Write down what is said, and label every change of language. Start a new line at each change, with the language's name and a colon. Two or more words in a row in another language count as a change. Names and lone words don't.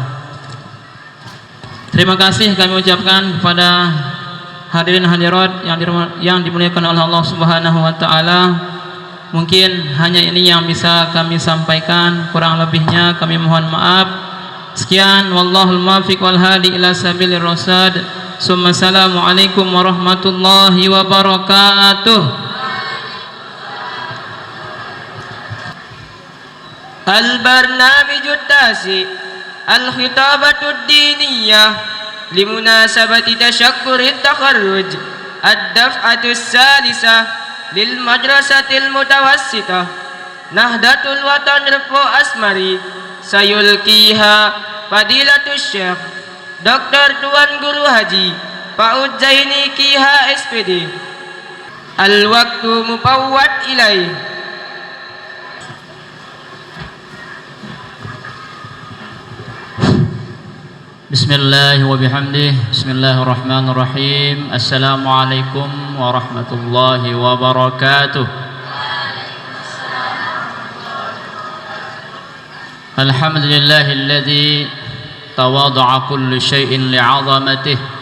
Indonesian: Terima kasih kami ucapkan kepada hadirin hadirat yang dimuliakan oleh Allah
Arabic: سبحانه وتعالى.
Indonesian: Mungkin hanya ini yang bisa kami sampaikan, kurang lebihnya kami mohon maaf. Sekian,
Arabic: والله الموفق والهادي إلى سبيل الرشاد. السلام عليكم ورحمة الله وبركاته. البرنامج التاسع الخطابة الدينية لمناسبة تشكر التخرج الدفعة الثالثة للمدرسة المتوسطة Nahdatul Watan Repo Asmari سيلقيها فضيلة الشيخ Dr.
Indonesian: Tuan Guru Haji Pak Zaini Kiha SPD.
Arabic: الوقت مفوض إليه. بسم الله وبحمده. بسم الله الرحمن الرحيم. السلام عليكم ورحمة الله وبركاته. الحمد لله الذي تواضع كل شيء لعظمته.